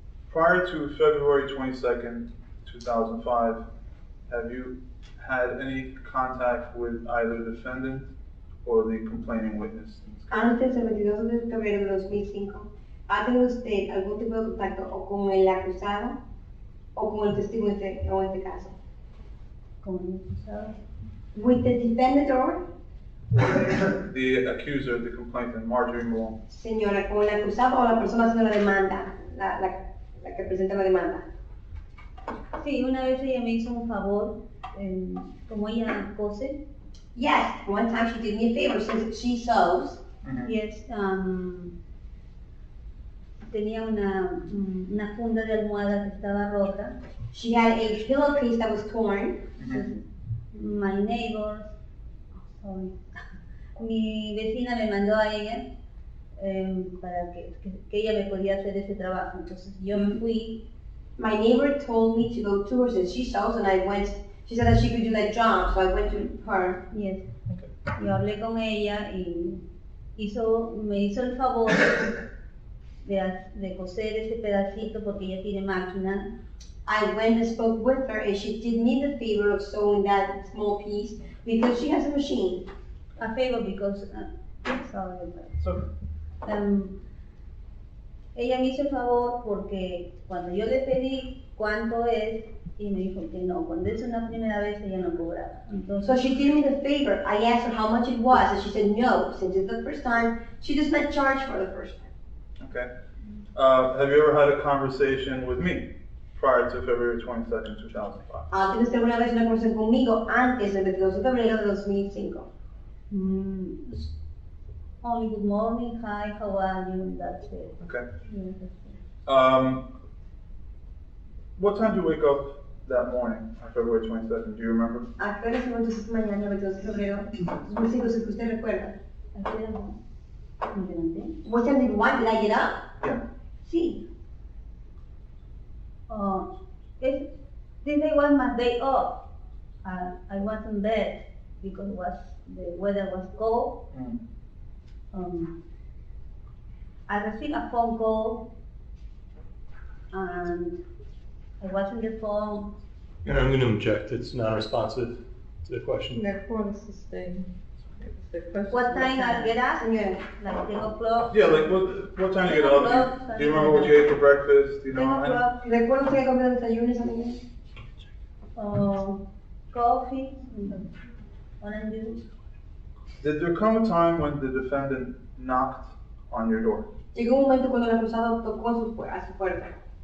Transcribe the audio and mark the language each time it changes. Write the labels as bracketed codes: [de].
[en] Prior to February 22nd, 2005, have you had any contact with either the defendant or the complaining witness? [es] Antes del 22 de febrero de 2005, ¿ha tenido usted algún tipo de contacto o con el acusado o con el testigo en este caso? Como el acusado. [en] With the defendant or? The accuser, the complainant, Marjorie Malone. [es] Señora, ¿con el acusado o la persona haciendo la demanda? La que presenta la demanda. Sí, una vez ella me hizo un favor, como ella cose. [en] Yes, one time she did me a favor since she sews. Yes, [es] tenía una funda de almohada que estaba rota. [en] She had a pillowcase that was torn. My neighbor, sorry, [es] mi vecina me mandó a ella para que ella me podía hacer ese trabajo. Entonces yo me fui. [en] My neighbor told me to go to her since she sews, and I went. She said that she could do that job, so I went to her. Yes. [es] Yo hablé con ella y me hizo el favor de coser ese pedacito porque ella tiene máquina. [en] I went and spoke with her, and she did me the favor of sewing that small piece because she has a machine. A favor because, sorry. So, [es] Ella me hizo el favor porque cuando yo le pedí cuánto es, y me dijo que no, cuando es una primera vez ella no cobraba. Entonces, [en] So she did me the favor. I asked her how much it was, and she said no. Since it's the first time, she does not charge for the first time. okay. Have you ever had a conversation with me prior to February 22nd, 2005? [es] ¿Tiene usted alguna vez una conversación conmigo antes del 22 de febrero de 2005? [en] only good morning, hi, how are you, and that's it. Okay. Yeah, that's it. What time did you wake up that morning on February 22nd? Do you remember? [es] ¿A qué hora se levantó esta mañana, el 22 de febrero? 2005, si usted recuerda. ¿A qué hora me levanté? [en] What time did you want? Did I get up? Yeah. [es] Sí. [en] This day was my day off. I was in bed because the weather was cold. I received a phone call and I was on the phone. And I'm going to object, it's not responsive to the question. That point is sustained. The question What is time I get up? [es] Señora. [en] Like 10 o'clock. Yeah, like what time do you get up? Do you remember what you ate for breakfast? Do you know? o'clock. [es] ¿Recuerda usted que comió el desayuno esa mañana? [en] Coffee, orange juice. Did there come a time when the defendant knocked on your door? [es] Llegó un momento cuando el acusado tocó a su puerta.